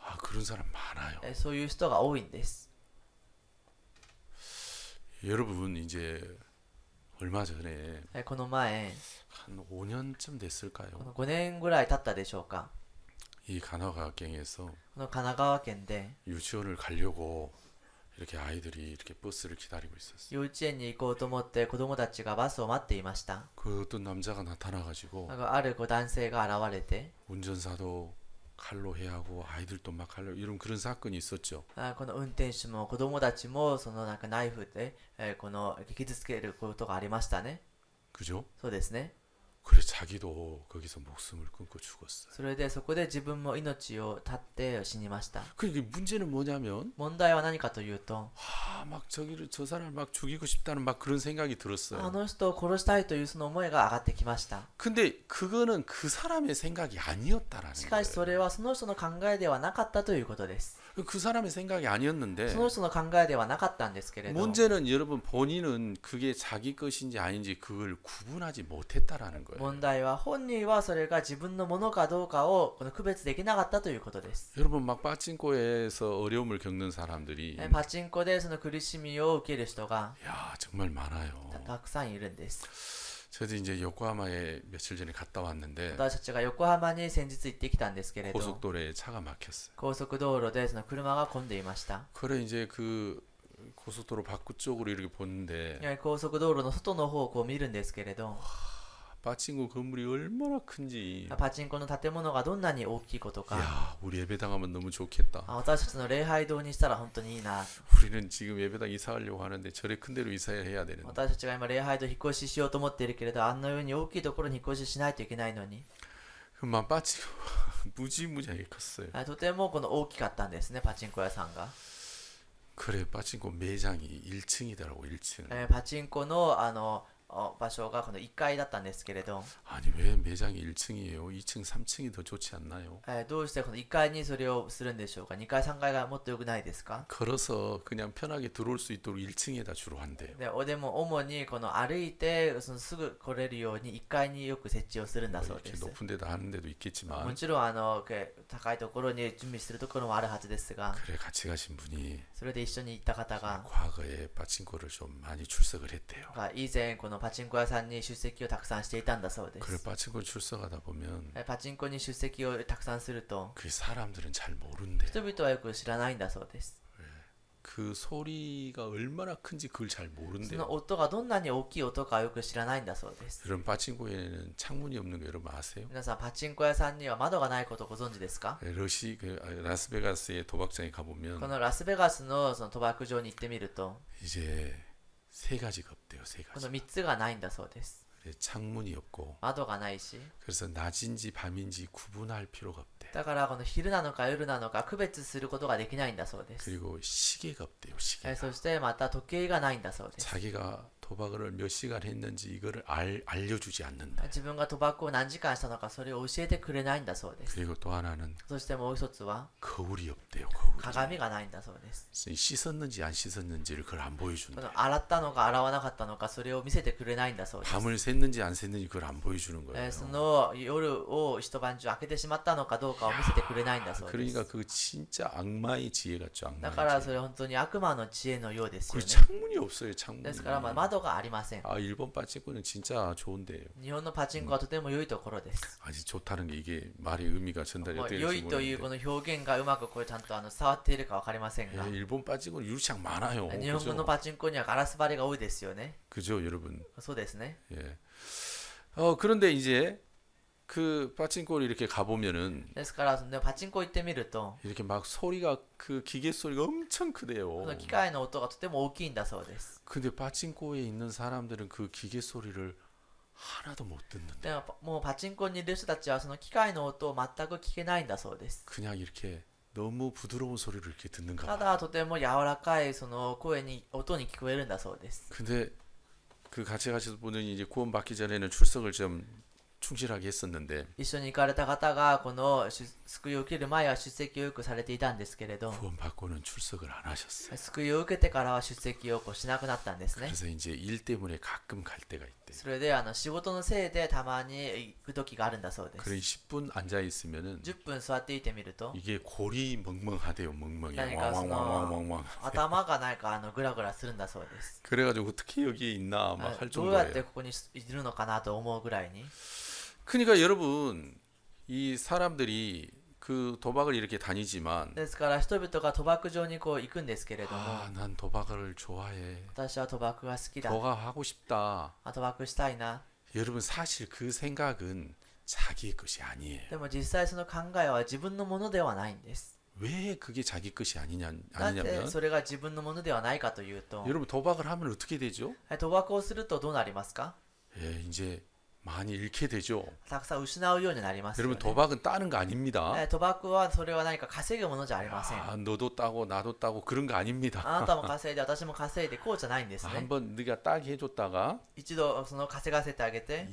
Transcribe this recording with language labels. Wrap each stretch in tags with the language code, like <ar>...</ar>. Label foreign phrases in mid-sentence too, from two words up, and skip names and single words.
<ko>아, 그런 사람 많아요.</ko> <ja>そういう人が多いんです。</ja> <ko>여러분 이제 얼마 전에</ko> <ja>この前、</ja> <ko>한 5년쯤</ko> <ja>こ</ja> <ko>됐을까요?</ko> <ja>の5年ぐらい経ったでしょうか。</ja> <ko>이 간호과학경에서</ko> <ja>この神奈川県で</ja> <ko>유치원을 가려고 이렇게 아이들이 이렇게 버스를 기다리고 있었어요.</ko> <ja>幼稚園に行こうと思って子供たちがバスを待っていました。</ja> <ko>그 어떤 남자가 나타나가지고</ko> <ja>ある男性が現れて、</ja> <ko>운전사도 칼로 해하고 아이들도 막 칼로 이런 그런 사건이 있었죠.</ko> <ja>この運転手も子供たちもそのなんかナイフで、この傷つけることがありましたね。</ja> <ko>그죠?</ko> <ja>そうですね。</ja> <ko>그래 자기도 거기서 목숨을 끊고 죽었어요.</ko> <ja>それでそこで自分も命を絶って死にました。</ja> <ko>그러니까 문제는 뭐냐면</ko> <ja>問題は何かというと、</ja> <ko>막 저기를 저 사람을 막 죽이고 싶다는 막 그런 생각이</ko> <ja>あ</ja> <ko>들었어요.</ko> <ja>の人を殺したいというその思いが上がってきました。</ja> <ko>근데 그거는 그 사람의 생각이 아니었다라는</ko> <ja>しかしそ</ja> <ko>거예요.</ko> <ja>れはその人の考えではなかったということです。</ja> <ko>그 사람의 생각이 아니었는데</ko> <ja>その人の考えではなかったんですけれど、</ja> <ko>문제는 여러분 본인은 그게 자기 것인지 아닌지 그걸 구분하지 못했다라는 거예요.</ko> <ja>問題は本人はそれが自分のものかどうかをこの区別できなかったということです。</ja> <ko>여러분 막 빠친코에서 어려움을 겪는 사람들이</ko> <ja>パチンコでその苦しみを受ける人が</ja> <ko>야 정말 많아요.</ko> <ja>たくさんいるんです。</ja> <ko>저도 이제 요코하마에 며칠 전에 갔다 왔는데</ko> <ja>私たちが横浜に先日行ってきたんですけれど、</ja> <ko>고속도로에 차가 막혔어요.</ko> <ja>高速道路でその車が混んでいました。</ja> <ko>그래 이제 그 고속도로 밖 쪽으로 이렇게 보는데</ko> <ja>高速道路の外の方をこう見るんですけれど、</ja> <ko>빠친코 건물이 얼마나 큰지</ko> <ja>パチンコの建物がどんなに大きいことか、</ja> <ko>야 우리 예배당하면 너무 좋겠다.</ko> <ja>私たちの礼拝堂にしたら本当にいいな。</ja> <ko>우리는 지금 예배당 이사하려고 하는데 저래 큰 데로 이사해야 되는데</ko> <ja>私たちが今礼拝堂引っ越ししようと思っているけれど、あんなように大きいところに引っ越ししないといけないのに、</ja> <ko>그만 빠친코 무지무지하게 컸어요.</ko> <ja>とてもこの大きかったんですね、パチンコ屋さんが。</ja> <ko>그래 빠친코 매장이 1층이더라고 1층.</ko> <ja>パチンコの場所がこの1階だったんですけれど、</ja> <ko>아니 왜 매장이 1층이에요? 2층 3층이 더 좋지 않나요?</ko> <ja>どうしてこの1階にそれをするんでしょうか。2階3階がもっと良くないですか。</ja> <ko>걸어서 그냥 편하게 들어올 수 있도록 1층에다 주로 한대요.</ko> <ja>でも主にこの歩いてそのすぐ来れるように1階によく設置をするんだそう</ja> <ko>이렇게</ko> <ja>です。</ja> <ko>높은 데도 하는 데도</ko> <ja>も</ja> <ko>있겠지만</ko> <ja>ちろん高いところに準備するところもあるはずですが、</ja> <ko>그래 같이 가신 분이</ko> <ja>それで一緒に行った方が</ja> <ko>과거에 빠친코를 좀 많이 출석을 했대요.</ko> <ja>以前このパチンコ屋さんに出席をたくさんしていたんだそうで</ja> <ko>그래</ko> <ja>す。</ja> <ko>빠친코 출석하다 보면</ko> <ja>パチンコに出席をたくさんすると</ja> <ko>그 사람들은 잘 모른대요.</ko> <ja>人々はよく知らないんだそうです。</ja> <ko>그 소리가 얼마나 큰지 그걸 잘</ko> <ja>そ</ja> <ko>모른대요.</ko> <ja>の音がどんなに大きい音かよく知らないんだそうです。</ja> <ko>여러분 빠친코에는 창문이 없는 거 여러분 아세요?</ko> <ja>皆さんパチンコ屋さんには窓がないことをご存知ですか。</ja> <ko>라스베가스의 도박장에</ko> <ja>こ</ja> <ko>가보면</ko> <ja>のラスベガスのその賭博場に行ってみると</ja> <ko>이제 세 가지가 없대요. 세</ko> <ja>こ</ja> <ko>가지.</ko> <ja>の3つがないんだそうです。</ja> <ko>창문이 없고</ko> <ja>窓がないし、</ja> <ko>그래서 낮인지 밤인지 구분할 필요가 없대.</ko> <ja>だからこの昼なのか夜なのか区別することができないんだそうです。</ja> <ko>그리고 시계가 없대요. 시계.</ko> <ja>そしてまた時計がないんだそうです。</ja> <ko>자기가 도박을 몇 시간 했는지 이거를 알려주지 않는다.</ko> <ja>自分が賭博を何時間したのかそれを教えてくれないんだそうです。</ja> <ko>그리고 또 하나는</ko> <ja>そしてもう一つは</ja> <ko>거울이 없대요. 거울이.</ko> <ja>鏡がないんだそうです。</ja> <ko>씻었는지 안 씻었는지를 그걸 안</ko> <ja>こ</ja> <ko>보여준다.</ko> <ja>の洗ったのか洗わなかったのかそれを見せてくれないんだそうです。</ja> <ko>밤을 샜는지 안 샜는지 그걸 안 보여주는 거예요.</ko> <ja>その夜を一晩中開けてしまったのかどうかを見せてくれないんだそうで</ja> <ko>그러니까</ko> <ja>す。</ja> <ko>그 진짜 악마의 지혜 같죠.</ko> <ja>だ</ja> <ko>악마의</ko> <ja>から</ja> <ko>지혜.</ko> <ja>それ本当に悪魔の知恵のようですよ</ja> <ko>그리고</ko> <ja>ね。</ja> <ko>창문이 없어요.</ko> <ja>で</ja> <ko>창문이.</ko> <ja>すから窓がありません。</ja> <ko>아 일본 빠친코는 진짜 좋은데요.</ko> <ja>日本のパチンコはとても良いところです。</ja> <ko>아직 좋다는 게 이게 말의 의미가 전달이</ko> <ja>もう</ja> <ko>어떻게</ko> <ja>良</ja> <ko>될지</ko> <ja>いというこ</ja> <ko>모르는데</ko> <ja>の表現がうまくこれちゃんと伝わっているか分かりませんが、</ja> <ko>예, 일본 빠친코는 유리창 많아요.</ko> <ja>日本語の</ja> <ko>그죠?</ko> <ja>パチンコにはガラス張りが多いですよね。</ja> <ko>그죠, 여러분.</ko> <ja>そうですね。</ja> <ko>예. 그런데 이제 그 빠친코를 이렇게 가보면은</ko> <ja>ですからそのパチンコ行ってみると、</ja> <ko>이렇게 막 소리가 그 기계 소리가 엄청</ko> <ja>こ</ja> <ko>크대요.</ko> <ja>の機械の音がとても大きいんだそうです。</ja> <ko>근데 빠친코에 있는 사람들은 그 기계 소리를 하나도 못 듣는데</ko> <ja>でももうパチンコにいる人たちはその機械の音を全く聞けないんだそうです。</ja> <ko>그냥 이렇게 너무 부드러운 소리를 이렇게 듣는가</ko> <ja>た</ja> <ko>봐.</ko> <ja>だとても柔らかいその声に音に聞こえるんだそうです。</ja> <ko>근데 그 같이 가신 분이 이제 구원받기 전에는 출석을 좀 충실하게 했었는데</ko> <ja>一緒に行かれた方がこの救いを受ける前は出席をよくされていたんですけれど、</ja> <ko>구원받고는 출석을 안 하셨어요.</ko> <ja>救いを受けてからは出席をしなくなったんですね。</ja> <ko>그래서 이제 일 때문에 가끔 갈 때가 있대.</ko> <ja>それで仕事のせいでたまに行く時があるんだそうで</ja> <ko>그래</ko> <ja>す。</ja> <ko>10분 앉아 있으면은</ko> <ja>10 分座っていてみると</ja> <ko>이게 골이 멍멍하대요. 멍멍이. 그러니까 왕왕왕왕왕왕.</ko> <ja>頭がなんかグラグラするんだそうです。</ja> <ko>그래가지고 어떻게 여기에 있나 막 할</ko> <ja>どうやって</ja> <ko>정도예요.</ko> <ja>ここにいるのかなと思うぐらいに。</ja> <ko>그러니까 여러분 이 사람들이 그 도박을 이렇게 다니지만</ko> <ja>ですから人々が賭博場にこう行くんですけれども、</ja> <ko>난 도박을 좋아해.</ko> <ja>私は賭博が好きだ。</ja> <ko>도박하고 싶다.</ko> <ja>賭博したいな。</ja> <ko>여러분 사실 그 생각은 자기의 것이 아니에요.</ko> <ja>でも実際その考えは自分のものではないんです。</ja> <ko>왜 그게 자기 것이</ko> <ja>なぜ</ja> <ko>아니냐면</ko> <ja>それが自分のものではないかというと、</ja> <ko>여러분 도박을 하면 어떻게 되죠?</ko> <ja>賭博をするとどうなりますか。</ja> <ko>예, 이제 많이 잃게 되죠.</ko> <ja>たくさん失うようになりますよ</ja> <ko>여러분</ko> <ja>ね。</ja> <ko>도박은 따는 거 아닙니다.</ko> <ja>賭博はそれは何か稼ぐものじゃありません。</ja> <ko>아, 너도 따고 나도 따고 그런 거 아닙니다.</ko> <ja>あなたも稼いで私も稼いでこうじゃないんですね。</ja> <ko>한번 네가 따게 해줬다가</ko> <ja>一度その稼がせてあげて</ja>